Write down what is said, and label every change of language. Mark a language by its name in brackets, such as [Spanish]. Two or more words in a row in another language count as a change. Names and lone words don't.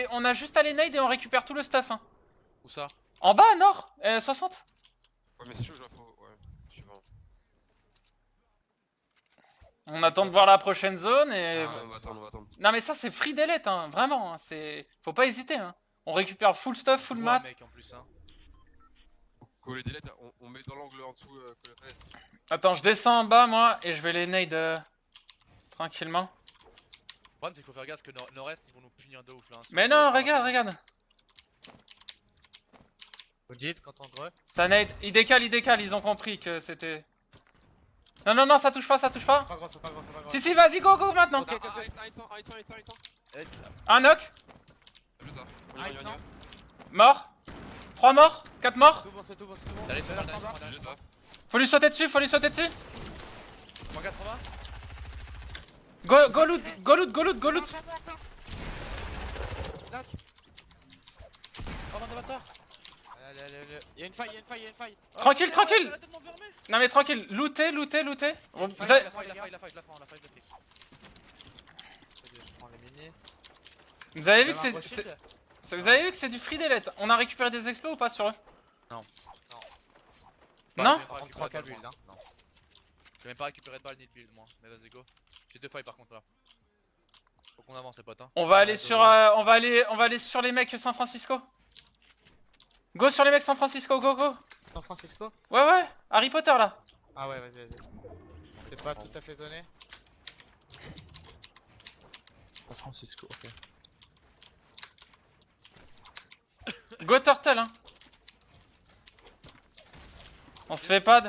[French] On a juste à les nade et on récupère tout le stuff hein. Où ça? En bas, nord 60. Ouais, mais c'est chaud, je la faut. Ouais, suivant. On attend de voir la prochaine zone et... On va attendre. Non mais ça c'est [English] free delete [French] hein, vraiment, hein, c'est... Faut pas hésiter hein. On récupère [English] full stuff, [French] full mat. Mec en plus hein. Coller des lettres, on met dans l'angle en dessous, coller la falaise. Attends, je descends en bas moi et je vais les nade tranquillement. Le problème c'est qu'il faut faire gaffe que nord-est ils vont nous punir de ouf là. Hein, si Mais on non, fait pas regarde. Vous dites quand on drop. Ça nade, ils décalent, ils ont compris que c'était... Non, ça touche pas. Pas gros. Si, vas-y, go maintenant. Ok, ok. Arrête. Un knock, T'as vu ça? On y va. mort. 3 morts, 4 morts. Tout bon, c'est tout bon, c'est tout bon. Allez, c'est Là, bon, ça va. J'ai ça. Faut lui sauter dessus, faut lui sauter dessus. 180. [English] Go loot, go loot, go loot, go loot. [French] Knock. Oh, bande de bâtards. Allez. Y'a une faille, y'a une faille, y'a une faille. Tranquille, tranquille. Arrêtez de m'enfermer. Non mais tranquille, lootez, lootez, lootez. Bon, vous La avez, faille, la faille. Je prends les mini. vous avez vu que Vous avez un gros shield vous avez vu que c'est du [English] free delete. [French] On a récupéré des explos ou pas sur eux? Non. Bah, On prend j'ai 3 pas récupéré de builds, balles, hein. moi. J'ai même pas récupéré de balles ni de build moi. Mais vas-y go. J'ai 2 failles par contre là. Faut qu'on avance les potes hein. On va aller sur, on va aller sur les mecs San Francisco. Go sur les mecs San Francisco, [English] go go. [French] San Francisco. Ouais, Harry Potter là. Ah ouais, vas-y. C'est pas tout à fait zoné. San Francisco, ok. Go Turtle hein. On se fait pad.